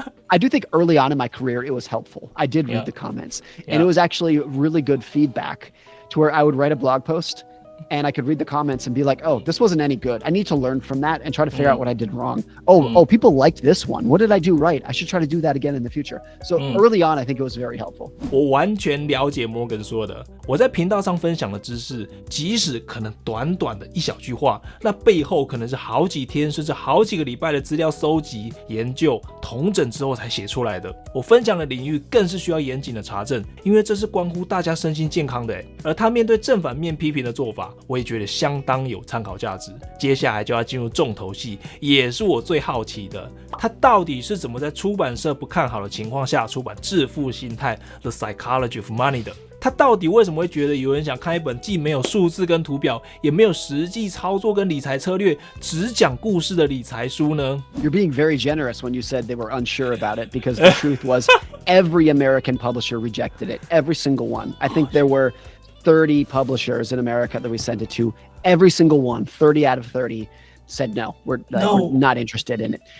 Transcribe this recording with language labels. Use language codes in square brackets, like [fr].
[en] I do think early on in my career, it was helpful. I did read the comments, and it was actually really good feedback to where I would write a blog post and I could read the comments and be like, oh, this wasn't any good. I need to learn from that and try to figure out what I did wrong. Oh, people liked this one. What did I do right? I should try to do that again in the future. So early on, I think it was very helpful. [zh] 我完全了解 Morgan 说的。我在频道上分享的知识，即使可能短短的一小句话，那背后可能是好几天甚至好几个礼拜的资料搜集、研究、统整之后才写出来的。我分享的领域更是需要严谨的查证，因为这是关乎大家身心健康的。而他面对正反面批评的做法，我也觉得相当有参考价值。接下来就要进入重头戏，也是我最好奇的，他到底是怎么在出版社不看好的情况下出版《致富心态》The Psychology of Money 的？他到底为什么会觉得有人想看一本既没有数字跟图表，也没有实际操作跟理财策略，只讲故事的理财书呢？ [en] You're being very generous when you said they were unsure about it, because the truth was every American publisher rejected it. Every single one. I think there were 30 publishers in America that we sent it to. Every single one, 30 out of 30, said no, we're not interested in it.